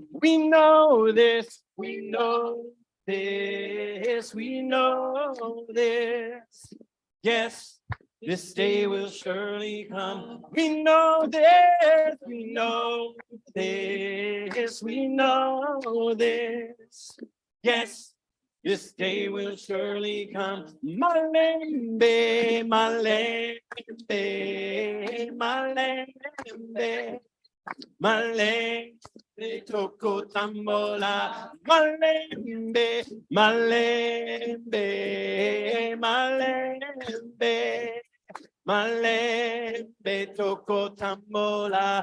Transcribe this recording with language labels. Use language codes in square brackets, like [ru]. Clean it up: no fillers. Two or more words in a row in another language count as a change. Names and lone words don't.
[en] We know this, we know this, we know this. Yes, this day will surely come. We know this, we know this, we know this. Yes, this day will surely come. [ln] Malembe, malembe, malembe, malembe, toko tambola. Malembe, malembe, malembe, malembe, toko tambola.